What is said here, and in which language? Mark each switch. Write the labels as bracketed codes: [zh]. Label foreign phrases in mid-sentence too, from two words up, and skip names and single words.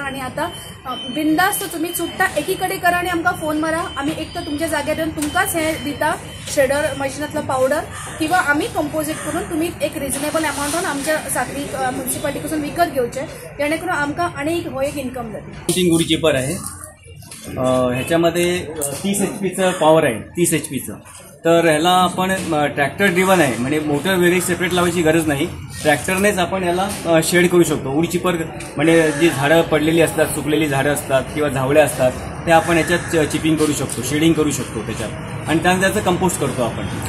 [kok] आणि आता बिंदास्त तुम्ही चुट्टा एकीकडे करा आणि आमकां फोन मारा, आमी एक तर तुमच्या जाग्यार येवन तुमकांच हे दिता शेडर मशिनांतलो पावडर, किंवा आमी कंपोजीट करून तुम्ही एक [en] reasonable amountan [kok] आमच्या साखळी म्युन्सिपालिटी कडसून विकत घेवचे, जेणे करून आमकां आणि हो एक इन्कम जाता. [en] wood chipper [mr] आहे, ह्याच्यामध्ये 30 HP पॉवर आहे, 30 HP. तर ह्याला आपण [en] tractor driven [mr] आहे, म्हणजे मोटर [en] very separate [mr] लावायची गरज नाही, ट्रॅक्टरनेच आपण याला शेड करू शकतो. [en] wood chipper [mr] म्हणजे जी झाडं पडलेली असतात, सुकलेली झाडं असतात किंवा झावळ्या असतात, ते आपण याच्यात चिपिंग करू शकतो, शेडिंग करू शकतो त्याच्यात, आणि त्यानंतर त्याचं कंपोस्ट करतो आपण.